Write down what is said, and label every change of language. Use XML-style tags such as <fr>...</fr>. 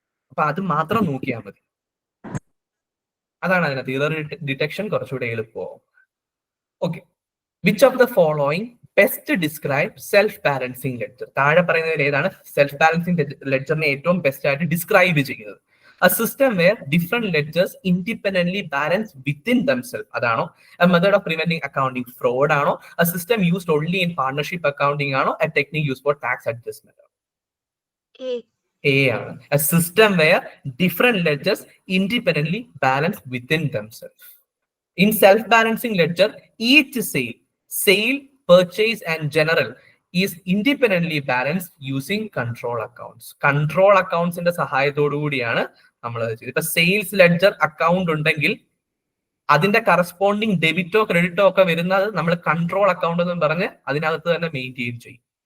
<ml>അപ്പൊ അത് മാത്രം നോക്കിയാൽ മതി. അതാണ് അതിനകത്ത് ഇറർ ഡിറ്റക്ഷൻ കുറച്ചുകൂടെ എളുപ്പമാവും. Okay.</ml> <en>Which of the following best describe self balancing ledger?</en> <ml>താഴെ പറയുന്നതിൽ ഏതാണ് സെൽഫ് ബാലൻസിങ് ലെഡ്ജറിനെ ഏറ്റവും ബെസ്റ്റ് ആയിട്ട് ഡിസ്ക്രൈബ് ചെയ്യുന്നത്?</ml> <en>A system where different ledgers independently balance within themselves.</en> <ml>അതാണോ?</ml> <en>A method of preventing accounting fraud ആണോ? A system used only in partnership accounting ആണോ? A technique used for tax adjustment? A ആണ്. A system where different ledgers independently balance within themselves. In self-balancing ledger, each sale, purchase and general is independently balance using control accounts.</en> <ml>Control അക്കൗണ്ട്സിന്റെ സഹായത്തോടു കൂടിയാണ് നമ്മൾ ചെയ്തത്. ഇപ്പൊ sales ledger account ഉണ്ടെങ്കിൽ അതിന്റെ corresponding ഡെബിറ്റോ ക്രെഡിറ്റോ ഒക്കെ വരുന്നത് നമ്മൾ കൺട്രോൾ അക്കൗണ്ട് എന്ന് പറഞ്ഞ് അതിനകത്ത് തന്നെ മെയിൻറ്റെയിൻ ചെയ്യും.</ml>